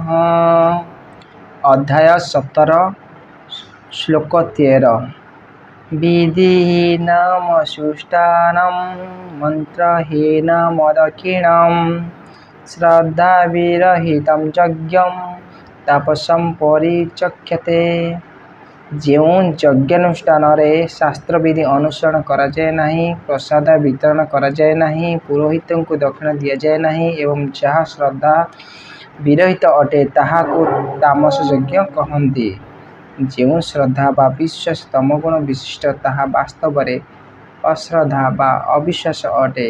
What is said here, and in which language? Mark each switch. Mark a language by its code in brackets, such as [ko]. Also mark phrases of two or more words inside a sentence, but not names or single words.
[sa] अध्याय 17 श्लोक 13। विधिहीनमसुष्टानं मन्त्रहीनमदक्षिणं श्रद्धाविरहितं यज्ञं तापसं परिचक्ष्यते। [or] ଯେଉଁ ଯଜ୍ଞାନୁଷ୍ଠାନରେ ଶାସ୍ତ୍ରବିଧି ଅନୁସରଣ କରାଯାଏ ନାହିଁ, ପ୍ରସାଦ ବିତରଣ କରାଯାଏ ନାହିଁ, ପୁରୋହିତଙ୍କୁ ଦକ୍ଷିଣା ଦିଆଯାଏ ନାହିଁ ଏବଂ ଯାହା ଶ୍ରଦ୍ଧା ବିରହିତ ଅଟେ ତାହାକୁ ତାମସ ଯଜ୍ଞ କହନ୍ତି। ଯେଉଁ ଶ୍ରଦ୍ଧା ବା ବିଶ୍ୱାସ ତମୋଗୁଣ ବିଶିଷ୍ଟ ତାହା ବାସ୍ତବରେ ଅଶ୍ରଦ୍ଧା ବା ଅବିଶ୍ୱାସ ଅଟେ।